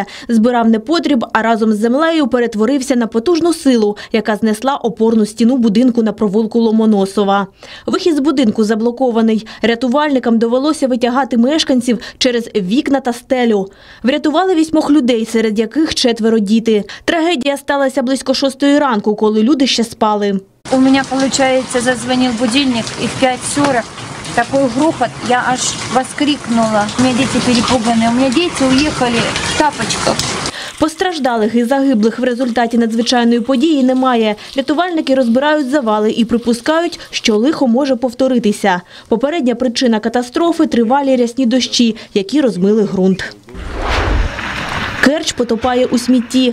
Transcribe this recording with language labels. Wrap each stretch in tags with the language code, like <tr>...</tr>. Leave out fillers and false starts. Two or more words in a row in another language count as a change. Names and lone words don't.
<uk>Збирав непотріб, а разом з землею перетворився на потужну силу, яка знесла опорну стіну будинку на провулку Ломоносова. Вихід з будинку заблокований. Рятувальникам довелося витягати мешканців через вікна та стелю. Врятували 8 людей, серед яких 4 діти. Трагедія сталася близько 6 ранку, коли люди ще спали.</uk> <ru>У меня, получается, зазвонил будильник, и в 5:40 такой грохот, я аж воскликнула. У меня дети перепуганные, у меня дети уехали в тапочках.</ru> <uk>Постраждалих і загиблих в результаті надзвичайної події немає. Рятувальники розбирають завали і припускають, що лихо може повторитися. Попередня причина катастрофи – тривалі рясні дощі, які розмили ґрунт. Керч потопає у смітті.</uk>